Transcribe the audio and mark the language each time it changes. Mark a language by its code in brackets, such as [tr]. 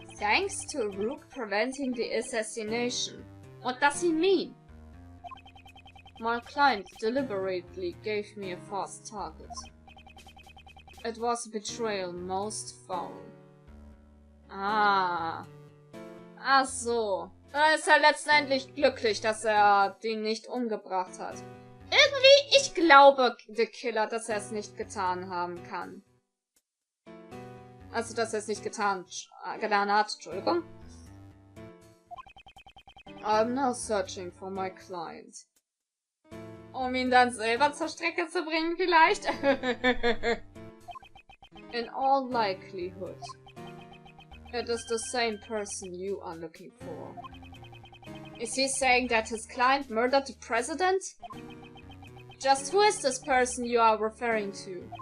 [en] Thanks to Rook preventing the assassination. What does he mean? My client deliberately gave me a fast target. It was a betrayal most foul. [de] Ah. Ach so. Er ist halt letztendlich glücklich, dass er den nicht umgebracht hat. Irgendwie, ich glaube, der Killer, dass er es nicht getan haben kann. Also, dass er es nicht getan hat, Entschuldigung. [en] I'm now searching for my client. [de] Um ihn dann selber zur Strecke zu bringen, vielleicht? [en] In all likelihood, it is the same person you are looking for. Is he saying that his client murdered the president? Just who is this person you are referring to?